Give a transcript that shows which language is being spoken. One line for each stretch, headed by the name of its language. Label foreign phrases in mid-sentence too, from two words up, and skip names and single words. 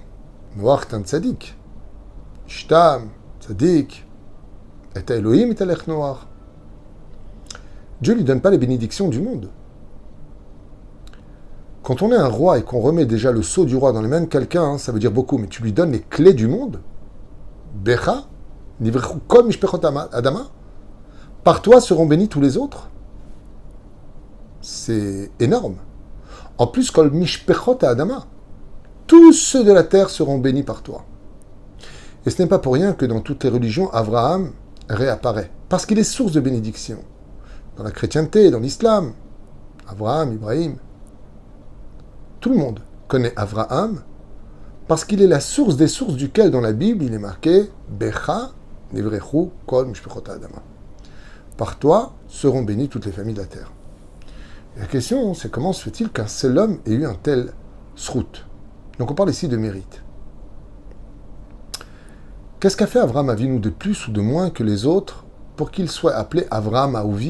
French: Noach est un tzadik.
Hebrew: סתם, צדיק.
French: Et Elohim et Alech Noach. Dieu ne lui donne pas les bénédictions du monde. Quand on est un roi et qu'on remet déjà le sceau du roi dans les mains de quelqu'un, ça veut dire beaucoup, mais tu lui donnes les clés du monde.
Hebrew: בך, נברכו כל משפחות אדמה.
French: Par toi seront bénis tous les autres. C'est énorme. En plus,
Hebrew: כל משפחות אדמה.
French: Tous ceux de la terre seront bénis par toi. Et ce n'est pas pour rien que dans toutes les religions, Abraham réapparaît. Parce qu'il est source de bénédiction. Dans la chrétienté, dans l'islam, Abraham, Ibrahim. Tout le monde connaît Abraham parce qu'il est la source des sources duquel dans la Bible il est marqué
Hebrew: בך נברכו כל משפחות אדמה.
French: Par toi seront bénies toutes les familles de la terre. Et la question, c'est comment se fait-il qu'un seul homme ait eu un tel srout? Donc on parle ici de mérite. Qu'est-ce qu'a fait Avraham Avinu de plus ou de moins que les autres pour qu'il soit appelé Avraham Ahuvi?